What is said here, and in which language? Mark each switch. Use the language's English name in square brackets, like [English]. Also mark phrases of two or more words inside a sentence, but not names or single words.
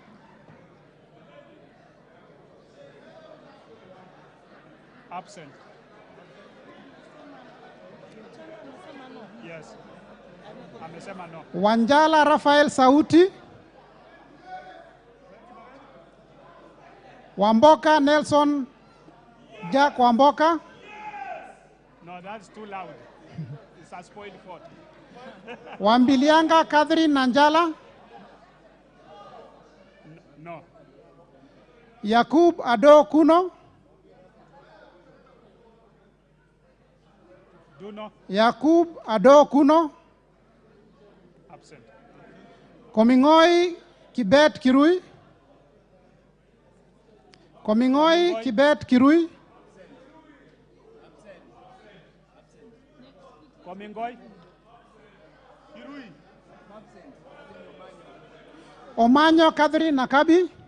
[English] Absent. Yes. [Swahili] Amesema no. [English] Wanjala Rafael Sauti. Wamboka Nelson Jack Wamboka. No, that's too loud. It's a spoiled vote. Wambilianga Catherine Nanjala. No. Yakub Ado Kuno. Do no. Yakub Ado Kuno. Absent. Komingoi Kibet Kirui. Komingoi Kibet Kirui. Komingoi. Kirui. Omanyo Catherine Nakabi.